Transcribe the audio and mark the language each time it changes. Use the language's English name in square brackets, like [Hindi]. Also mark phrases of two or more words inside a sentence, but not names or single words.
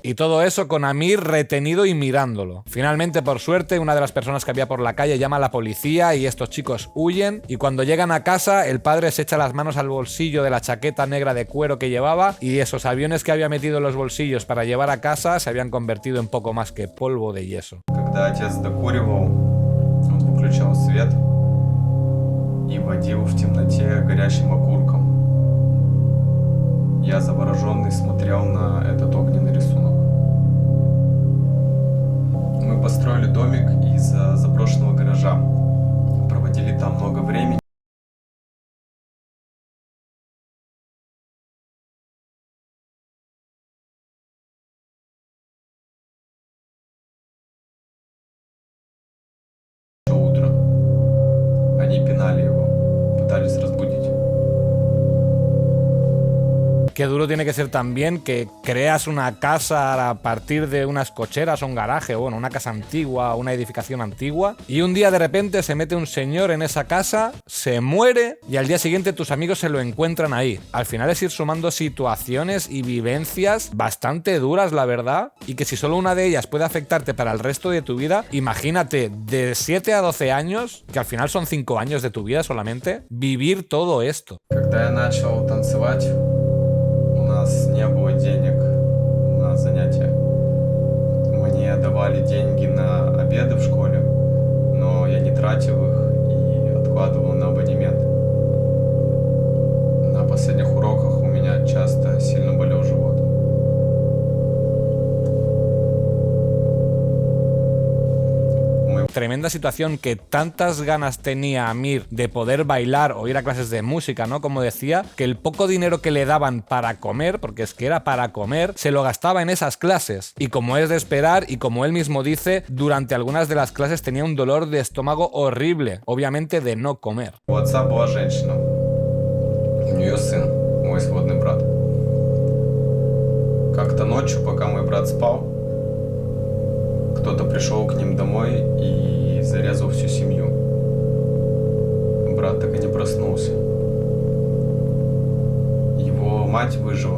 [Spanish] Y todo eso con Amir retenido y mirándolo. Finalmente, por suerte, una de las personas que había por la calle llama a la policía y estos chicos huyen, y cuando llegan a casa el padre se echa las manos al bolsillo de la chaqueta negra de cuero que llevaba, y esos aviones que había metido en los bolsillos para llevar a casa se habían convertido en poco más que polvo de yeso. [Russian] Когда отец докуривал, он выключал свет и водил в темноте горящим окурком. Я завороженный смотрел на этот огненный рисунок. Мы построили домик из заброшенного гаража. Проводили там много времени. Утро. Они пинали его, pытались разбудить. [Spanish] Qué duro tiene que ser también que creas una casa a partir de unas cocheras o un garaje, o bueno, una casa antigua, una edificación antigua, y un día de repente se mete un señor en esa casa, se muere y al día siguiente tus amigos se lo encuentran ahí. Al final es ir sumando situaciones y vivencias bastante duras, la verdad, y que si solo una de ellas puede afectarte para el resto de tu vida, imagínate de 7 a 12 años, que al final son 5 años de tu vida solamente, vivir todo esto. [Russian] Когда я начал танцевать, у нас не было денег на занятия. Мне давали деньги на обеды в школе, но я не тратил их и откладывал на абонемент. На последних уроках у меня часто сильно болел живот. [Spanish] Tremenda situación, que tantas ganas tenía Amir de poder bailar o ir a clases de música, ¿no? Como decía, que el poco dinero que le daban para comer, porque es que era para comer, se lo gastaba en esas clases. Y como es de esperar, y como él mismo dice, durante algunas de las clases tenía un dolor de estómago horrible, obviamente de no comer. [Russian] У отца была женщина, у нее сын, мой сводный брат. Как-то ночью, пока мой брат спал, кто-то пришел к ним домой и зарезал всю семью. Брат так и не проснулся. Его мать выжила.